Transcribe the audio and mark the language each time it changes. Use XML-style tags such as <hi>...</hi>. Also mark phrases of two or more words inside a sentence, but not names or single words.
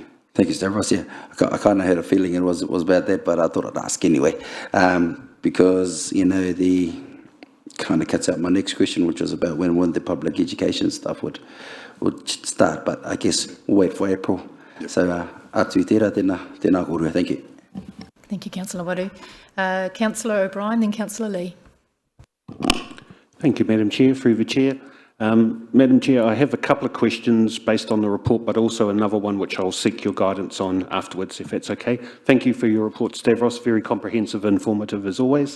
<en>Thank you, Stavros. Yeah, I kind of had a feeling it was about that, but I thought I'd ask anyway, because, you know, the kind of cuts out my next question, which was about when the public education stuff would start, but I guess we'll wait for April. Yep. So,</en> <mi>atu tērā, tēnā kōrua.</mi> <en>Thank you. Thank you, Councillor Waru. Councillor O'Brien, then Councillor Lee. Thank you, Madam Chair, through the Chair. Madam Chair, I have a couple of questions based on the report, but also another one which I'll seek your guidance on afterwards, if that's okay. Thank you for your report, Stavros. Very comprehensive, informative as always.</en>